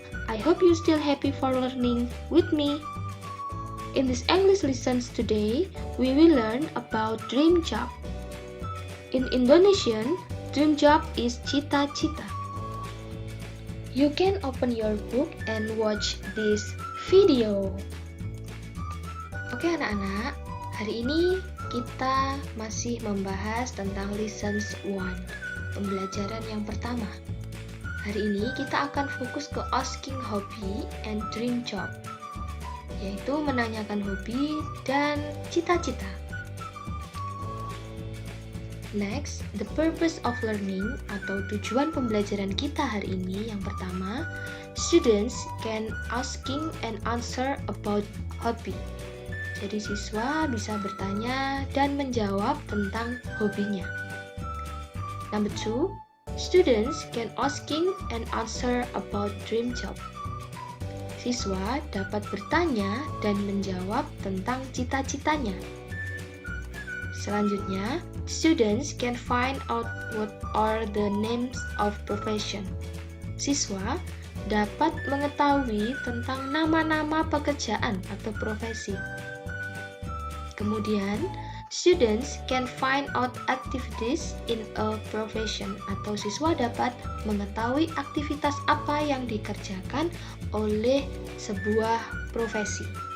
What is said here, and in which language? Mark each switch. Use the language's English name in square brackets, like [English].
[English] I hope you still happy for learning with me. In this English lessons today, we will learn about dream job. In Indonesian, dream job is cita-cita. You can open your book and watch this video. [Indonesian] Oke anak-anak, hari ini kita masih membahas tentang lessons 1, pembelajaran yang pertama. Hari ini kita akan fokus ke [English] asking hobby and dream job, [Indonesian] yaitu menanyakan hobi dan cita-cita. [English] Next, the purpose of learning [Indonesian] atau tujuan pembelajaran kita hari ini yang pertama, [English] students can asking and answer about hobby. [Indonesian] Jadi siswa bisa bertanya dan menjawab tentang hobinya. [English] Number 2, students can asking and answer about dream job. [Indonesian] Siswa dapat bertanya dan menjawab tentang cita-citanya. Selanjutnya, [English] students can find out what are the names of profession. [Indonesian] Siswa dapat mengetahui tentang nama-nama pekerjaan atau profesi. Kemudian, [English] students can find out activities in a profession [Indonesian] atau siswa dapat mengetahui aktivitas apa yang dikerjakan oleh sebuah profesi.